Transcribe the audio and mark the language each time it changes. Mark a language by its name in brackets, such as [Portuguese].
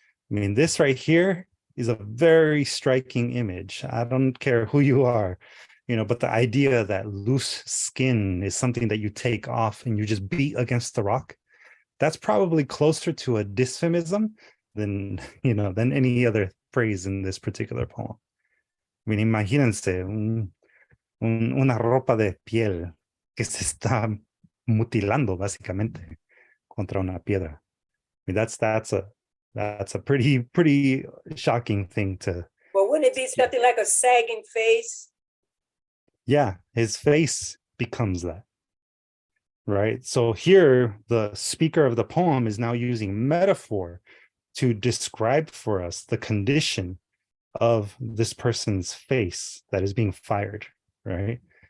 [English] I mean, this right here is a very striking image. I don't care who you are, you know, but the idea that loose skin is something that you take off and you just beat against the rock, that's probably closer to a dysphemism than, you know, than any other phrase in this particular poem. [Spanish] I mean, imagínense una ropa de piel que se está mutilando básicamente contra una piedra. [English] I mean, that's a pretty shocking thing to. Well, wouldn't it be something like a sagging face? Yeah, his face becomes that. Right. So here, the speaker of the poem is now using metaphor to describe for us the condition of this person's face that is being fired. Right.